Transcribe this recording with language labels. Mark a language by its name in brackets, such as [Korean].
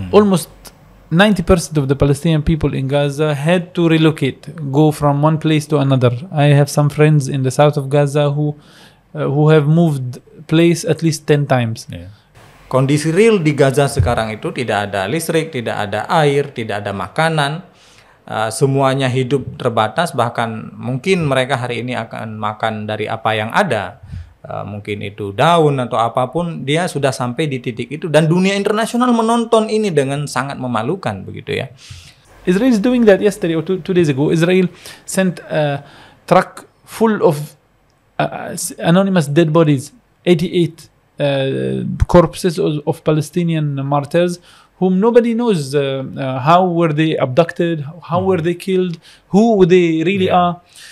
[English] Almost 90% of the Palestinian people in Gaza had to relocate, go from one place to another. I have some friends in the south of Gaza who have moved place at least 10 times. [Indonesian] Kondisi real di Gaza sekarang itu tidak ada listrik, tidak ada air, tidak ada makanan. Semuanya hidup terbatas, bahkan mungkin mereka hari ini akan makan dari apa yang ada. Mungkin itu daun atau apapun, dia sudah sampai di titik itu. Dan dunia internasional menonton ini dengan sangat memalukan, begitu ya. [English] Israel is doing that yesterday or two days ago. Israel sent a truck full of anonymous dead bodies, 88 corpses of Palestinian martyrs whom nobody knows how were they abducted, how were they killed, who they really are.